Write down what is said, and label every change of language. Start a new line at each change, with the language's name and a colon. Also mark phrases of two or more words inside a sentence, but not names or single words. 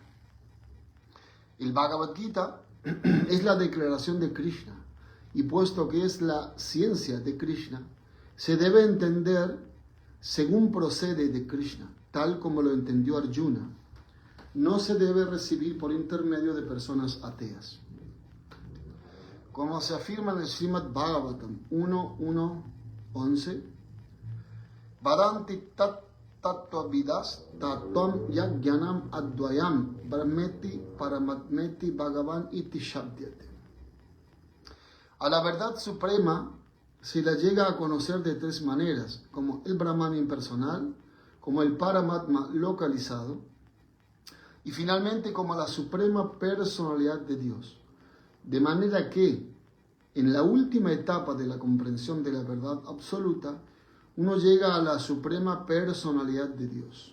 Spanish: El Bhagavad Gita es la declaración de Krishna, y puesto que es la ciencia de Krishna, se debe entender según procede de Krishna, tal como lo entendió Arjuna. No se debe recibir por intermedio de personas ateas. Como se afirma en el Srimad Bhagavatam 1.1.11,
Sanskrit: Vadanti tattvavidas tattvam yajnanam advayam brahmeti paramatmeti bhagavan iti shabdyate.
Spanish: A la verdad suprema se la llega a conocer de tres maneras, como el Brahman impersonal, como el Paramatma localizado, y finalmente como la suprema personalidad de Dios. De manera que, en la última etapa de la comprensión de la verdad absoluta, uno llega a la suprema personalidad de Dios.